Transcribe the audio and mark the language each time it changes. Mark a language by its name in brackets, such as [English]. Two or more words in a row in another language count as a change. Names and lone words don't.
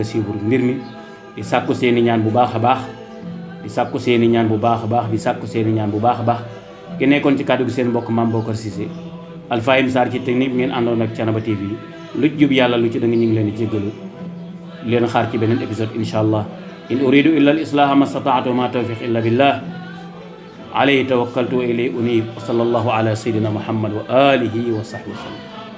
[Wolof] suivre mbir mi di sàkku seeni ñaan bu baax a baax di sàkku seeni ñaan bu baax a baax di sàkku seeni ñaan bu baax a baax ki nekkoon ci kàddu gi seen mbokk Mame Bocar Cissé Alfahim Sarr ci technique bi ngeen àndoon ak Thiénaba TV lu ci jub yàlla lu ci dëng ñu ngi leen di jéggalu leen xaar ci beneen épisode [Arabic] إن شاء الله إن أريد إلا الإصلاح ما استطعت ما توفيقي إلا بالله عليه توكلت وإليه أنيب وصلى الله على سيدنا محمد وعلى آله وصحبه وسلم